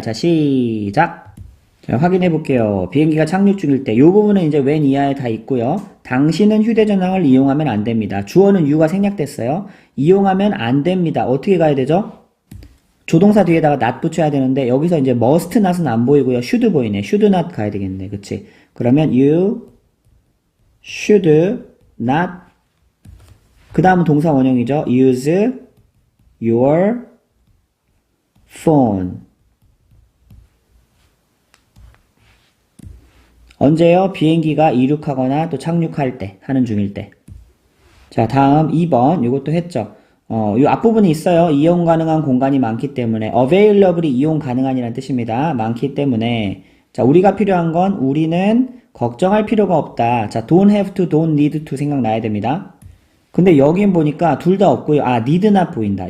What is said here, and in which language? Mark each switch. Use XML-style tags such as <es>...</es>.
<ko>자, 시작. 자, 확인해 볼게요. 비행기가 착륙 중일 때, 이 부분은 이제 when 이하에 다 있고요. 당신은 휴대전화를 이용하면 안 됩니다. 주어는 you가 생략됐어요. 이용하면 안 됩니다. 어떻게 가야 되죠? 조동사 뒤에다가 not 붙여야 되는데, 여기서 이제 must not은 안 보이고요. should 보이네. should not 가야 되겠네. 그치? 그러면</ko> <en>you should not</en> <ko>그 다음은 동사 원형이죠.</ko> <en>use your phone.</en> <ko>언제요? 비행기가 이륙하거나 또 착륙할 때, 하는 중일 때. 자, 다음 2번. 이것도 했죠. 요 앞부분이 있어요. 이용 가능한 공간이 많기 때문에 available이 이용 가능한이라는 뜻입니다. 많기 때문에 자, 우리가 필요한 건 우리는 걱정할 필요가 없다. 자, don't have to, don't need to 생각나야 됩니다. 근데 여긴 보니까 둘 다 없고요. 아, need not 보인다.</ko>